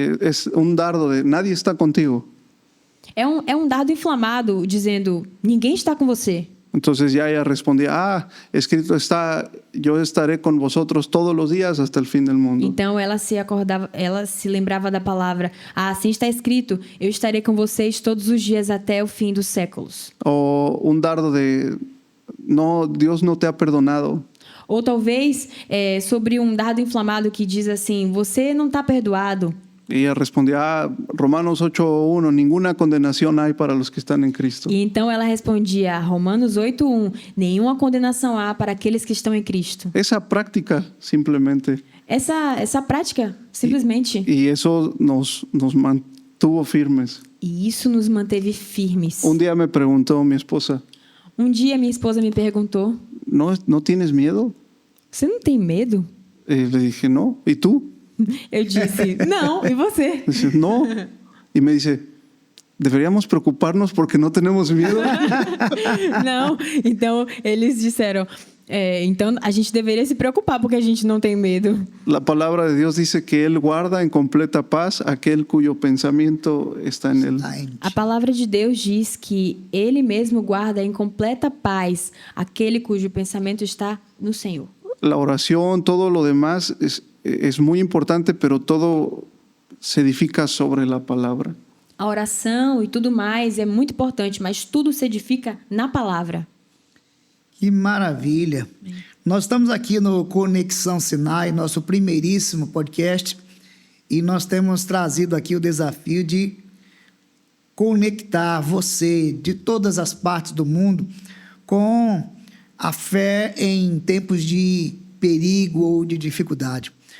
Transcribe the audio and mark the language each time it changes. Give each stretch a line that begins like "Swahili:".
Spanish: Es un dardo de nadie está contigo.
Portuguese: É um dardo inflamado dizendo, ninguém está com você.
Spanish: Entonces ya ella respondía, escrito está, yo estaré con vosotros todos los días hasta el fin del mundo.
Portuguese: Então ela se lembrava da palavra, assim está escrito, eu estarei com vocês todos os dias até o fim dos séculos.
Spanish: O un dardo de, no, Dios no te ha perdonado.
Portuguese: Ou talvez sobre um dardo inflamado que diz assim, você não está perdoado.
Spanish: Y ella respondía, Romanos 8:1, ninguna condenación hay para los que están en Cristo.
Portuguese: E então ela respondia, Romanos 8:1, nenhuma condenação há para aqueles que estão em Cristo.
Spanish: Esa práctica simplemente.
Portuguese: Essa prática, simplesmente.
Spanish: Y eso nos mantuvo firmes.
Portuguese: E isso nos manteve firmes.
Spanish: Un día me preguntó mi esposa,
Portuguese: Dia minha esposa me perguntou,
Spanish: ¿no tienes miedo?
Portuguese: você não tem medo?
Spanish: Le dije, no. ¿Y tú?
Portuguese: Eu disse, não, e você?
Spanish: Dice, no. Y me dice, ¿deberíamos preocuparnos porque no tenemos miedo?
Portuguese: Não. Então, eles disseram, então a gente deveria se preocupar porque a gente não tem medo.
Spanish: La palabra de Dios dice que Él guarda en completa paz aquel cuyo pensamiento está en Él.
Portuguese: A palavra de Deus diz que Ele mesmo guarda em completa paz aquele cujo pensamento está no Senhor.
Spanish: La oración, todo lo demás es muy importante, pero todo se edifica sobre la palabra.
Portuguese: A oração e tudo mais é muito importante, mas tudo se edifica na palavra. Que maravilha! Nós estamos aqui no Conexão Sinai, nosso primeiríssimo podcast, e nós temos trazido aqui o desafio de conectar você de todas as partes do mundo com a fé em tempos de perigo ou de dificuldade.